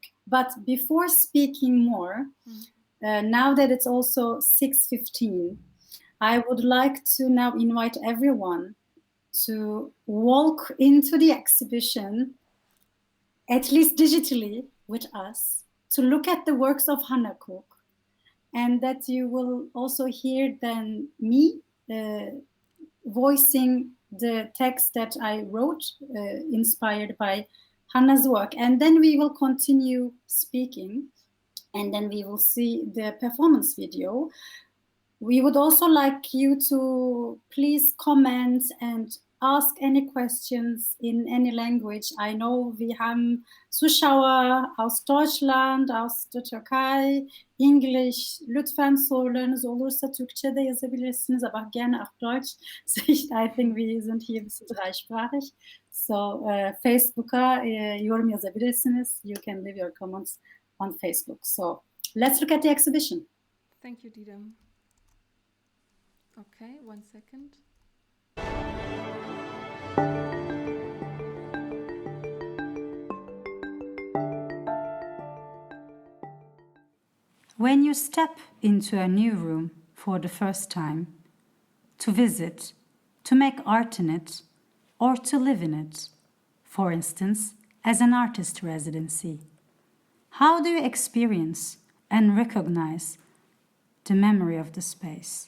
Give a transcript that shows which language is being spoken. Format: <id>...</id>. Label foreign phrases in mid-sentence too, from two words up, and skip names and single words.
<en>But before speaking more, now that it's also 6:15, I would like to now invite everyone to walk into the exhibition, at least digitally with us, to look at the works of Hannah Cooke, and that you will also hear then me voicing the text that I wrote, inspired by Hannah's work. And then we will continue speaking. and then we will see the performance video. We would also like you to please comment and ask any questions in any language. I know</en> <de>wir haben Zuschauer aus Deutschland, aus der Türkei, Englisch.</de> <tr>Lütfen sorularınız olursa Türkçe de yazabilirsiniz,</tr> <de>aber gerne auch Deutsch.</de> <en>So I think</en> <de>wir sind hier ein bisschen dreisprachig.</de> <tr>So Facebook'a yorum yazabilirsiniz.</tr> <en>You can leave your comments on Facebook. So let's look at the exhibition. Thank you, Didem. Okay, 1 second. When you step into a new room for the first time, to visit, to make art in it, or to live in it, for instance, as an artist residency, how do you experience and recognize the memory of the space?</en>